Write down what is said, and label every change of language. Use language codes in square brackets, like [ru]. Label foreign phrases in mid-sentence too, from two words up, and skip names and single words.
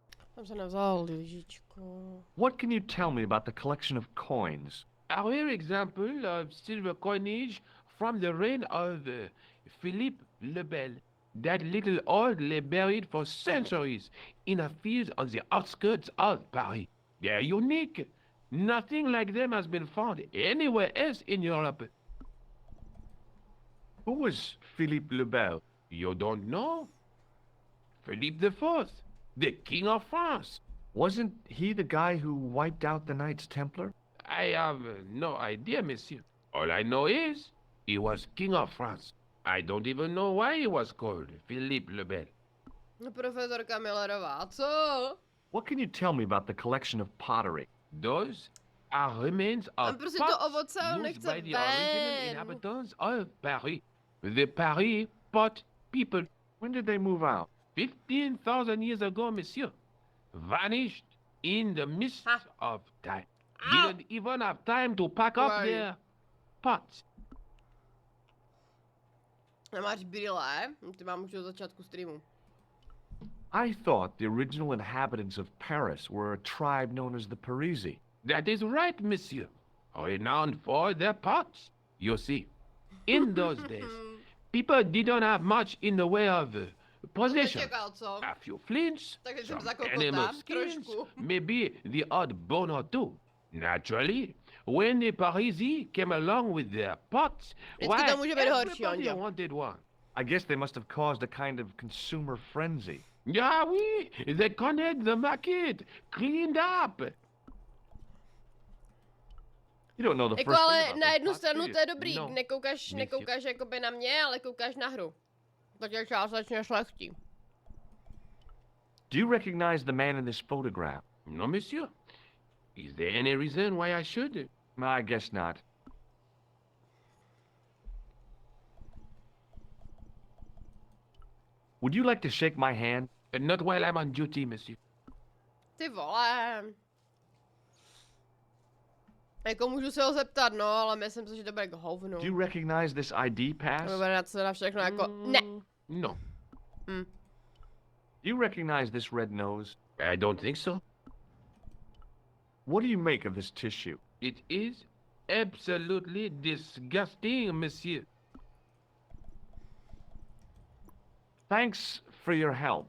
[cs] Jsem se nevzal lyžičku. [en] What can you tell me about the collection of coins? A rare example of silver coinage from the reign of Philippe le Bel. That little old lay buried for centuries in a field on the outskirts of Paris. They're unique. Nothing like them has been found anywhere else in Europe. Who was Philippe le Bel? You don't know? Philippe IV, the King of France. Wasn't he the guy who wiped out the Knights Templar? I have no idea, monsieur. All I know is he was King of France. I don't even know why he was called Philippe le Bel. [cs] Profesorka Millerová, co? [en] What can you tell me about the collection of pottery? Those are remains of [cs] prostě to [en] pots [cs] ovoce on [en] used [cs] nechce [en] by the original [cs] ven. [en] inhabitants of Paris. The Paris pot people. When did they move out? 15,000 years ago, monsieur. Vanished in the mist Ha. of time. Ow. Didn't even have time to pack up Right. their pots. [cs] Nemáš brýle? Ty mám už od začátku streamu. [en] I thought the original inhabitants of Paris were a tribe known as the Parisi. That is right, monsieur. Renowned for their pots. You see, in those days, people didn't have much in the way of possessions. [cs] Nečekal, co? [en] A few flints, [cs] Takže jsem [en] some [cs] zakokotám [en] animal skins, [cs] trošku. [en] maybe the odd bone or two. Naturally, when the Parisi came along with their pots, [cs] Vždycky to může být horší, [en] everybody [cs] Ondě. [en] wanted one. I guess they must have caused a kind of consumer frenzy. Yeah, oui, they connect the market, cleaned up. You don't know the [cs] Jako [en] first [cs] ale [en] thing about [cs] na [en] those [cs] jednu [en] pots, [cs] stranu [en] do you? [cs] to je dobrý, No, nekoukáš jakoby na mě, ale koukáš na hru. Tak je částečně šlechtí. [en] Do you recognize the man in this photograph? No, monsieur. Is there any reason why I should? I guess not. Would you like to shake my hand? Not while I'm on duty, monsieur. [cs] Ty vole. Jako můžu se ho zeptat, no, ale myslím si, že to bude k hovnu. [en] Do you recognize this ID pass? [cs] Bude na co na všechno jako, ne. No, [en] Do you recognize this red nose? I don't think so. What do you make of this tissue? It is absolutely disgusting, monsieur. Thanks for your help.